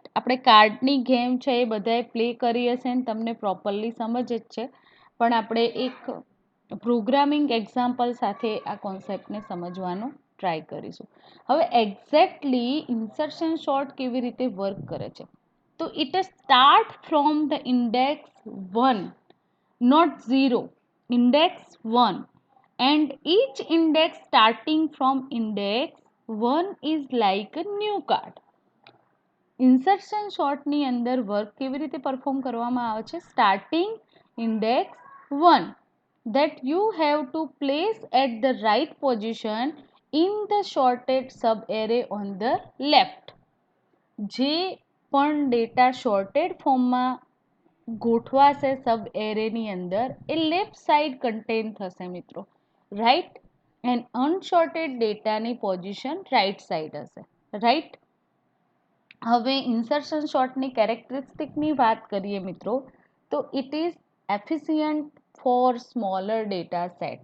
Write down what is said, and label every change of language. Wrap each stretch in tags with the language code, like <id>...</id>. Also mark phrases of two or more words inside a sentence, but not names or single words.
<gu>આપણે કાર્ડની ગેમ છે એ બધાએ પ્લે કરી હશે ને તમને પ્રોપરલી સમજ જ છે, પણ આપણે એક</gu> <en>programming example</en> <gu>સાથે આ કોન્સેપ્ટને સમજવાનો ટ્રાય કરીશું. હવે</gu> <en>exactly insertion sort</en> <gu>કેવી રીતે વર્ક કરે છે, તો</gu> <en>it start from the index 1, not 0, index 1, and each index starting from index 1 is like a new card.</en> <gu>ઇન્સર્શન શોર્ટની અંદર વર્ક કેવી રીતે પરફોર્મ કરવામાં આવે છે,</gu> <en>starting index 1 that you have to place at the right position in the sorted sub-array on the left.</en> <gu>જે પણ</gu> <en>data sorted</en> <gu>ફોર્મમાં ગોઠવાશે સબ એરેની અંદર એ</gu> <en>left side contain</en> <gu>થશે મિત્રો, રાઈટ, એન્ડ અનશોર્ટેડ ડેટાની પોઝિશન રાઈટ સાઈડ હશે, રાઈટ. હવે ઇન્સર્શન શોર્ટની કેરેક્ટરિસ્ટિકની વાત કરીએ મિત્રો, તો</gu> <en>it is efficient for smaller data set.</en>